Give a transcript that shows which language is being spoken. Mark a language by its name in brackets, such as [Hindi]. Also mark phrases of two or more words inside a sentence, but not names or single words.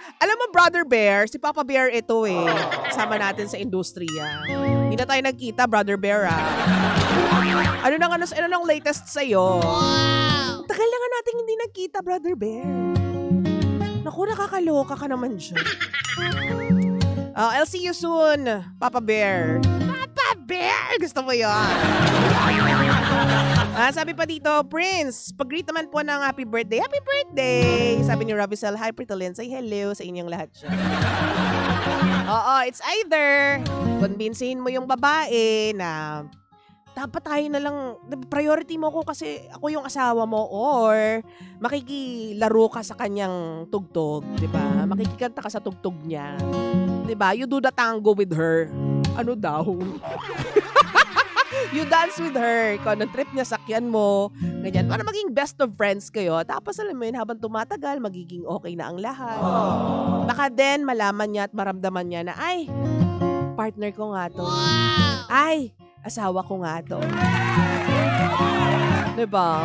[Filipino] Alam mo, Brother Bear, si Papa Bear ito kasama natin sa industriya. Hindi na tayo nagkita, Brother Bear Ano nang latest sa'yo? Wow! Tagal na nga natin hindi nagkita, Brother Bear. Naku, nakakaloka ka naman siya. [English] I'll see you soon, Papa Bear. Papa Bear! [Filipino] Gusto mo yun? Sabi pa dito, Prince, pag-greet naman po ng [English] happy birthday. Happy birthday! [Filipino] Sabi ni Ravicel, hi Pritalyn, say hello sa inyong lahat siya. Oo, [English] it's either [Filipino] convincein mo yung babae na dapat tayo na lang, priority mo ko kasi ako yung asawa mo, or makikilaro ka sa kanyang tugtog, di ba? Makikikanta ka sa tugtog niya. Di ba? [English] You do the tango with her. [Filipino] Ano daw? [English] You dance with her. [Filipino] Kung anong trip niya, sakyan mo. Ganyan. Para maging [English] best of friends [Filipino] kayo. Tapos alam mo yun, habang tumatagal, magiging okay na ang lahat. Baka din, malaman niya at maramdaman niya na, ay, partner ko nga to. Ay, asawa ko nga to. Diba?